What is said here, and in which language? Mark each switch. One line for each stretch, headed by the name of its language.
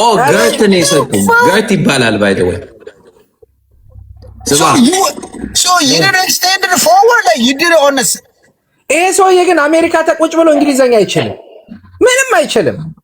Amharic: ገርት ነው የሰጡኝ። ገርት ይባላል
English: by the way. So you didn't extend it forward like you did it on the.
Amharic: ይሄ ሰውዬ ግን አሜሪካ ተቁጭ ብሎ እንግሊዘኛ አይችልም፣ ምንም አይችልም።